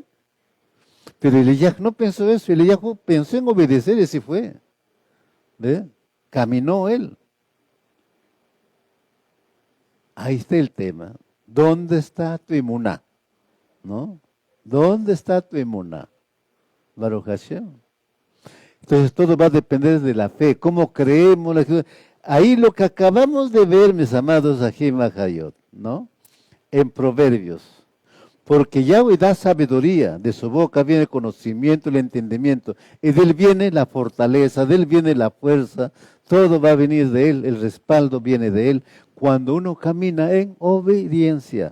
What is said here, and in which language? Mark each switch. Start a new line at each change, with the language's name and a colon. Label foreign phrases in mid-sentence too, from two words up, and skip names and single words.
Spanish: Pero Elías no pensó eso, Elías pensó en obedecer y así fue. ¿Ve? Caminó él. Ahí está el tema. ¿Dónde está tu emuná? ¿No? ¿Dónde está tu emuná?
Hebrew: ברוך השם.
Spanish: Entonces todo va a depender de la fe. ¿Cómo creemos? Ahí lo que acabamos de ver, mis amados
Hebrew: אחים אחיות,
Spanish: ¿no? En Proverbios. Porque Yahweh da sabiduría, de su boca viene el conocimiento, el entendimiento, y de él viene la fortaleza, de él viene la fuerza, todo va a venir de él, el respaldo viene de él, cuando uno camina en obediencia.